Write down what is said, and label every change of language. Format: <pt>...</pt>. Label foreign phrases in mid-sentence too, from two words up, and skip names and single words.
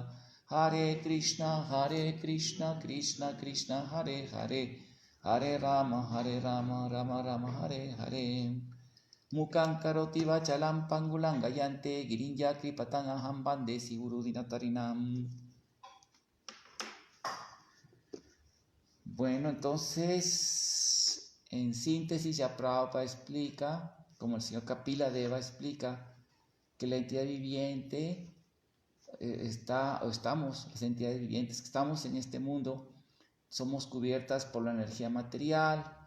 <sa>हरे कृष्ण, कृष्ण कृष्ण, हरे हरे, हरे राम, राम राम, हरे हरे. मूकं करोति वाचालं पङ्गुं लङ्घयते गिरिं यत्कृपा तमहं वन्दे श्रीगुरुं दीनतारणम्.</sa> <es>Bueno, entonces, en síntesis, ya Prabhupada explica, como el señor Kapila Deva explica, que la entidad viviente estamos, las entidades vivientes que estamos en este mundo, somos cubiertas por la energía material</es>